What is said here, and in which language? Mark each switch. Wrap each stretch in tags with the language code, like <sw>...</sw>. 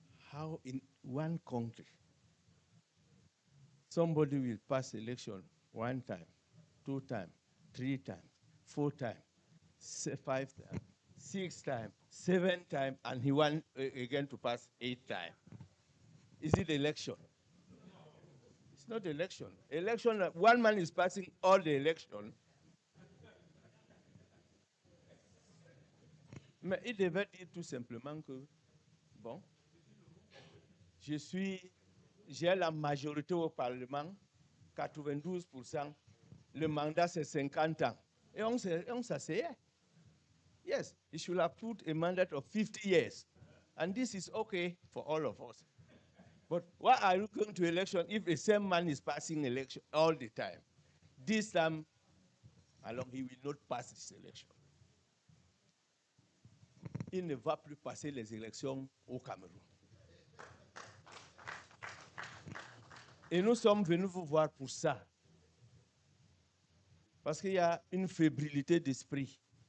<en>How in one country somebody will pass election 1 time, 2 times, 3 times, 4 times, 5 times, 6 times, 7 times, and he wants again to pass 8 times? Is it election? It's not election. Election, one man is passing all the election.</en> <fr>Mais il devait dire tout simplement que, bon, j'ai la majorité au Parlement, 92%, le mandat c'est 50 ans. Et on s'asseyait.</fr> <en>Yes, he should have put a mandate of 50 years. And this is okay for all of us. But why are you going to election if the same man is passing election all the time? This time, he will not pass this election.</en> <fr>Il ne va plus passer les élections au Cameroun. Et nous sommes venus vous voir pour ça. Parce qu'il y a une fébrilité d'esprit.</fr>